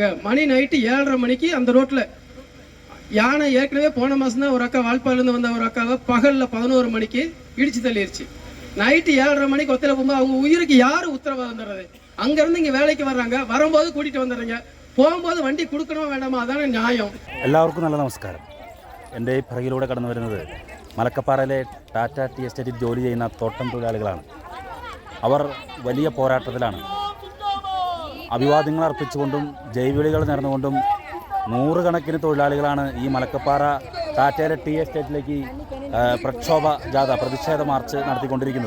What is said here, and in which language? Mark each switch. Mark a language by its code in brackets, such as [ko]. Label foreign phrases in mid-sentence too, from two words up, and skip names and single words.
[ta] மணி நைட்டு 7:30 மணிக்கு அந்த ரோட்டில் யானை ஏற்கனவே போன மாதம் தான் ஒரு அக்கா வால்பாலேருந்து வந்த ஒரு அக்காவை பகலில் 11 மணிக்கு இடிச்சு தள்ளிடுச்சு. நைட்டு 7:30 மணிக்கு ஒத்தையில் போகும்போது அவங்க உயிருக்கு யார் உத்தரவாதம் தர்றது? அங்கேருந்து இங்கே வேலைக்கு வர்றாங்க, வரும்போது கூட்டிகிட்டு வந்துடுறீங்க, போகும்போது வண்டி கொடுக்கணுமா வேண்டாமா? அதான நியாயம். [ml] എല്ലാവർക്കും നല്ല നമസ്കാരം. എൻ്റെ ഈ പിറകിലൂടെ കടന്നു വരുന്നത് മലക്കപ്പാറയിലെ ടാറ്റ ടീ എസ്റ്റേറ്റിൽ ജോലി ചെയ്യുന്ന തോട്ടം തൊഴിലാളികളാണ്. അവർ വലിയ പോരാട്ടത്തിലാണ്. അഭിവാദ്യങ്ങൾ അർപ്പിച്ചുകൊണ്ടും ജൈവിളികൾ നേർന്നുകൊണ്ടും നൂറുകണക്കിന് തൊഴിലാളികളാണ് ഈ മലക്കപ്പാറ ടാറ്റയിലെ ടീ എസ്റ്റേറ്റിലേക്ക് പ്രക്ഷോഭ ജാഥ, പ്രതിഷേധ മാർച്ച് നടത്തിക്കൊണ്ടിരിക്കുന്നത്.